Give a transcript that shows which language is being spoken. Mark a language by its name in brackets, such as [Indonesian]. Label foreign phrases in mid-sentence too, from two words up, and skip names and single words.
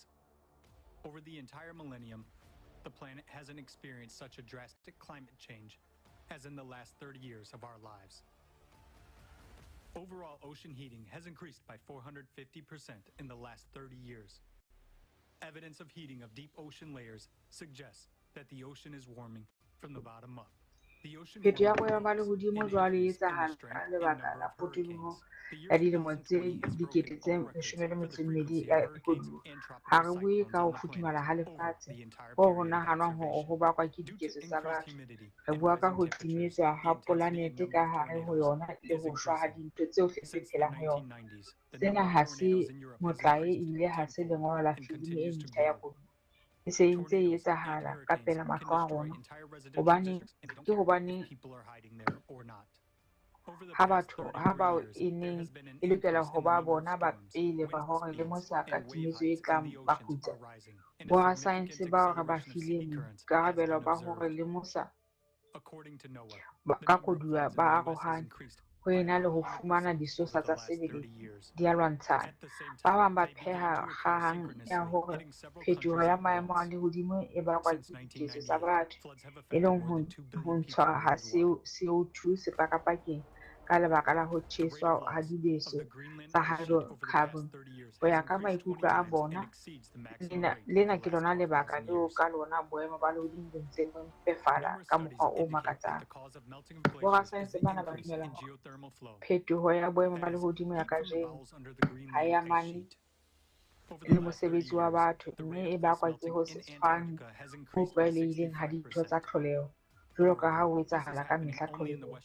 [English] Over the entire millennium, the planet hasn't experienced such a drastic climate change as in the last 30 years of our lives. Overall ocean heating has increased by 450% in the last 30 years. Evidence of heating of deep ocean layers suggests that the ocean is warming from the bottom up. The ocean [Southern Sotho] Phetho ya [English] warming [Southern Sotho] boemo ba [English] provokes [Southern Sotho] lehodimo [English] an [Southern Sotho] jwale e [English] increase in the [Southern Sotho] etsahala [English] strength [Southern Sotho] ka [English] and [Southern Sotho] lebaka [English] number [Southern Sotho] la [English] of [Southern Sotho] potoloho [English] hurricanes. The year [Southern Sotho] ya dilemo [English] 2020 [Southern Sotho] tse [English] has [Southern Sotho] dikete [English] broken [Southern Sotho] tse [English] all records for the [Southern Sotho] 12 [English] frequency [Southern Sotho] ya [English] of hurricanes [Southern Sotho] koduwa. [English] and [Southern Sotho] Ha [English] tropical [Southern Sotho] re bue [English] cyclones [Southern Sotho] ka ho [English] on the [Southern Sotho] futhumala [English] planet [Southern Sotho] ha [English] over [Southern Sotho] lefatshe [English] the entire [Southern Sotho] ho ho [English] period of [Southern Sotho] nahanwang hore [English] observation. [Southern Sotho] ho bakwa ke [English] Due to [Southern Sotho] diketso tsa [English] increased [Southern Sotho] batho. [English] humidity [Southern Sotho] Re [English] and [Southern Sotho] bua ka [English] rising [Southern Sotho] ho [English] temperatures, [Southern Sotho] timetswa [English] the [Southern Sotho] ha [English] intensity and [Southern Sotho] polanete [English] number [Southern Sotho] ka [English] of [Southern Sotho] hare ho [English] tornadoes [Southern Sotho] yona le [English] is [Southern Sotho] ho shwa ha [English] increasing. [Southern Sotho] dintho tsohle tse [English] Since the [Southern Sotho] phelang ho yona. [English] 1990s, the [Southern Sotho] Sena [English] number of [Southern Sotho] ha [English] tornadoes [Southern Sotho] se [English] in Europe has [Southern Sotho] motlae [English] increased [Southern Sotho] ebile ha se [English] tenfold [Southern Sotho] lengolo la [English] and [Southern Sotho] filimi e [English] continues to [Southern Sotho] ntjha ya [English] grow. [Southern Sotho] koduwa. E se e ntse e [English] Tornadoes and [Southern Sotho] etsahala ka [English] hurricanes [Southern Sotho] pela [English] can [Southern Sotho] mahlo a [English] destroy [Southern Sotho] rona. [English] entire residential [Southern Sotho] Hobaneng [English] districts, and they don't [Southern Sotho] ke [English] care if [Southern Sotho] hobaneng [English] people are hiding there or not. Over the [Southern Sotho] ha [English] past [Southern Sotho] batho [English] 33 [Southern Sotho] bao [English] years, [Southern Sotho] e [English] there [Southern Sotho] neng [English] has been an [Southern Sotho] e lokela [English] increase [Southern Sotho] ho [English] in the [Southern Sotho] ba [English] number of [Southern Sotho] bona ba [English] storms, [Southern Sotho] pele ba [English] wind [Southern Sotho] hore le [English] speeds, [Southern Sotho] mosa ka [English] and wave [Southern Sotho] timetso e [English] heights in [Southern Sotho] tlang [English] the [Southern Sotho] ba [English] oceans [Southern Sotho] kgutla. [English] are rising, and a [Southern Sotho] Borasaense [English] significant [Southern Sotho] bao re ba [English] acceleration of sea [Southern Sotho] fileng [English] currents has [Southern Sotho] boikarabelo [English] been [Southern Sotho] ba hore [English] observed. [Southern Sotho] le mosa [English] According to NOAA, the [Southern Sotho] ka [English] number of [Southern Sotho] koduwa [English] floods in [Southern Sotho] ba [English] the U.S. has [Southern Sotho] arohane [English] increased [Southern Sotho] ho [English] by [Southern Sotho] ena le [English] about [Southern Sotho] ho [English] 100% [Southern Sotho] fumana [English] over [Southern Sotho] disosa [English] the [Southern Sotho] tsa [English] last 30 [Southern Sotho] sebele [English] years. [Southern Sotho] di a lwantshana. [English] At the same [Southern Sotho] Ba [English] time, [Southern Sotho] bang ba [English] they began [Southern Sotho] pheha [English] to occur [Southern Sotho] kgang ya [English] synchronously, [Southern Sotho] hore [English] hitting several [Southern Sotho] phetoho [English] countries [Southern Sotho] ya [English] at [Southern Sotho] maemo a [English] once. [Southern Sotho] lehodimo e bakwa [English] Since [Southern Sotho] ke diketso tsa [English] 1998, [Southern Sotho] batho, [English] floods have [Southern Sotho] e [English] affected [Southern Sotho] leng [English] more [Southern Sotho] ho [English] than 2 billion [Southern Sotho] ntshwa [English] people [Southern Sotho] ha [English] worldwide. [Southern Sotho] CO2 sepakapakeng ka lebaka la ho tjheswa ha dibeso tsa hydrocarbon. Ho ya ka maikutlo a bona, lena ke lona lebaka leo ka lona boemo ba lehodimo bo ntseng bo mpefala ka mokgwa o makatsang. Borasaense bana ba dumela hore phetoho ya boemo ba lehodimo ya kajeno ha e amane le mosebetsi wa batho, mme e bakwa ke ho se tshwane ho tlwaelehileng ha dintho tsa tlholeho, jwalo ka ha ho etsahala ka mehla tlholehong.